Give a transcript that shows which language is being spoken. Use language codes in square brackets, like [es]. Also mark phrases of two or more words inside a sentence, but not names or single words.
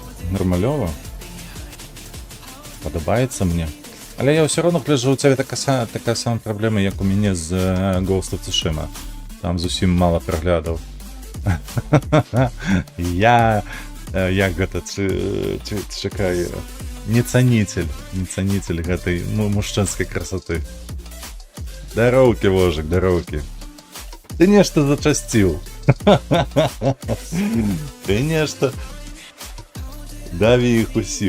[uk] Нормальово? Подобається мені. Але я все одно гляжу, у тебе така сама проблема, як у мене з Ghost of Tsushima. Там зовсім мало переглядів. [be] Я, як гэта, чекай, не ценитель гэтай мужчынскай красоты. Дароўкі, вожик, дароўкі. Ты нешта зачасціў. Ты нешта даві іх усіх.